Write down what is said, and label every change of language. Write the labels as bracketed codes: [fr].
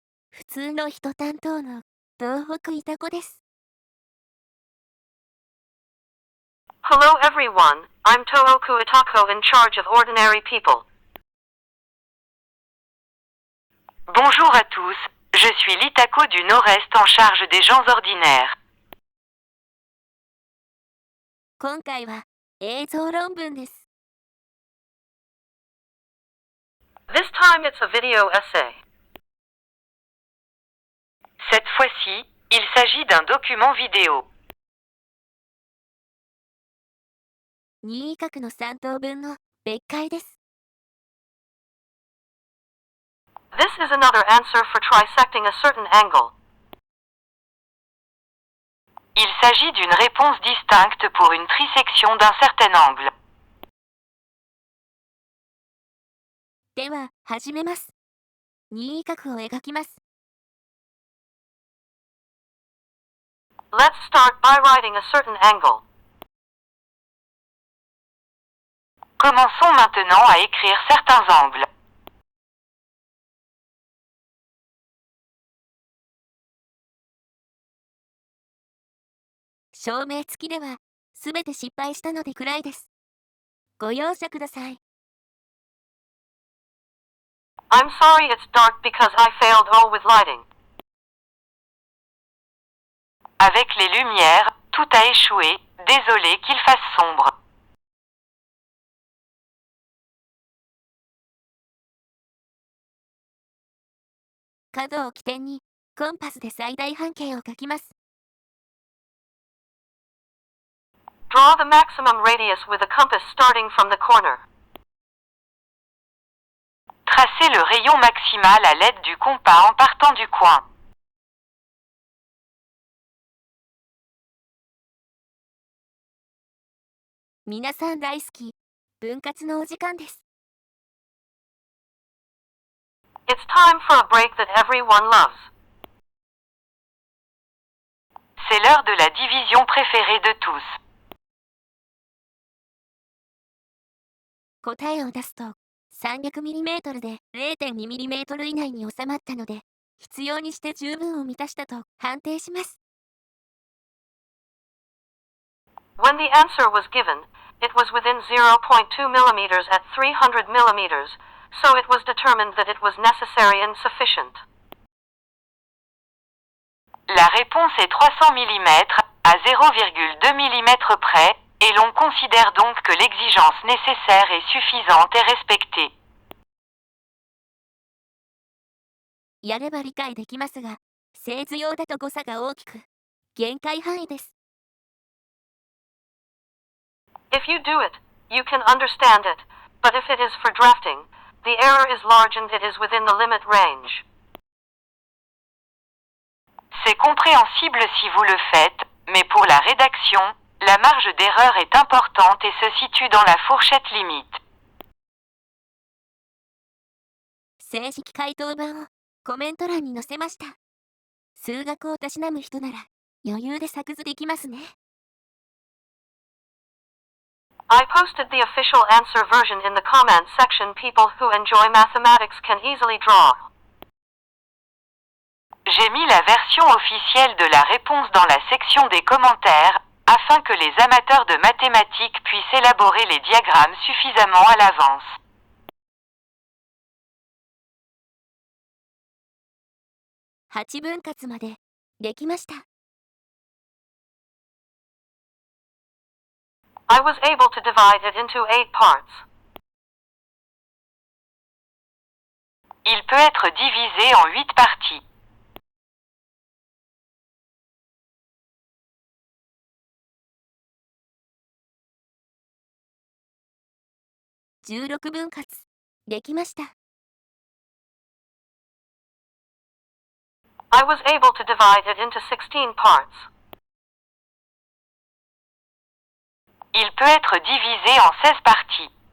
[ja] 普通の人担当の東北いた子です。 [en] Hello everyone, I'm Tooku Itako in charge of ordinary people. [fr] Bonjour à tous, je suis l'Itako du Nord-Est en charge des gens ordinaires. [ja] 今回は映像論文です。 [en] This time it's a video essay. [fr] Cette fois-ci, il s'agit d'un document vidéo. [ja] 任意角の3等分の別解です。 [en] This is another answer for trisecting a certain angle. [fr] Il s'agit d'une réponse distincte pour une trisection d'un certain angle. [ja] では、始めます。任意角を描きます。 [en] Let's start by writing a certain angle. [fr] Commençons maintenant à écrire certains angles. [ja] 証明付きでは、すべて失敗したので暗いです。ご容赦ください。 [en] I'm sorry it's dark because I failed all with lighting. [fr] Avec les lumières, tout a échoué, désolé qu'il fasse sombre. [ja] 角を起点に、コンパスで最大半径を書きます。 [en] Draw the maximum radius with a compass starting from the corner. [fr] Tracez le rayon maximal à l'aide du compas en partant du coin. [ja] 皆さん大好き、分割のお時間です。 [en] It's time for a break that everyone loves. [fr] C'est l'heure de la division préférée de tous. [ja] 答えを出すと 300mm で 0.2mm 以内に収まったので、必要にして十分を満たしたと判定します。 [en] When the answer was given, it was within 0.2 millimeters at 300 millimeters, so it was determined that it was necessary and sufficient. [fr] La réponse est 300 mm à 0,2 mm près, et l'on considère donc que l'exigence nécessaire est suffisante et respectée. [ja] やれば理解できますが、製図用だと誤差が大きく、限界範囲です。 [en] If you do it, you can understand it, but if it is for drafting, the error is large and it is within the limit range. [fr] C'est compréhensible si vous le faites, mais pour la rédaction, la marge d'erreur est importante et se situe dans la fourchette limite. [ja] 正式回答版をコメント欄に載せました。数学をたしなむ人なら余裕で作図できますね。 [en] I posted the official answer version in the comments section. People who enjoy mathematics can easily draw. [fr] J'ai mis la version officielle de la réponse dans la section des commentaires, afin que les amateurs de mathématiques puissent élaborer les diagrammes suffisamment à l'avance. [ja] 8分割までできました。 [en] I was able to divide it into 8 parts. [fr] Il peut être divisé en 8 parties. [ja] 16分割できました。 [en] I was able to divide it into 16 parts. [fr] Il peut être divisé en 16 parties.